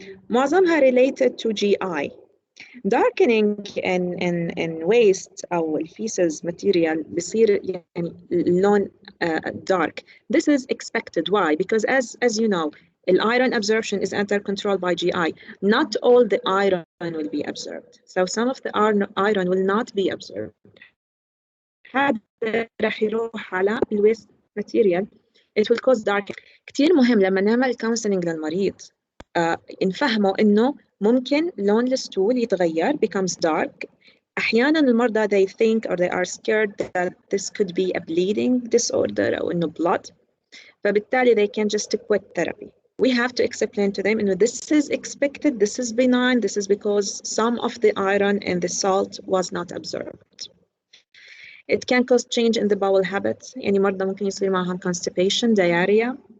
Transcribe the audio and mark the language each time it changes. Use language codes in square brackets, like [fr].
[ar] معظمها [en] related to GI. Darkening in waste أو الفيسز material [ar] بصير يعني لون [en] dark. This is expected. Why? Because as you know, iron absorption is under control by GI. Not all the iron will be absorbed. So some of the iron will not be absorbed. [ar] هذا راح يروح على الwaste material. [en] It will cause dark. [ar] كتير مهم لما نعمل counseling للمريض نفهمه إنه ممكن لون الستول يتغير, [en] becomes dark. [ar] أحيانا المرضى [en] they think or they are scared that this could be a bleeding disorder أو إنه blood. فبالتالي they can just quit therapy. We have to explain to them, this is expected, this is benign, this is because some of the iron in the salt was not absorbed. It can cause change in the bowel habits. [ar] يعني مرضى ممكن يصير معهم constipation, diarrhea.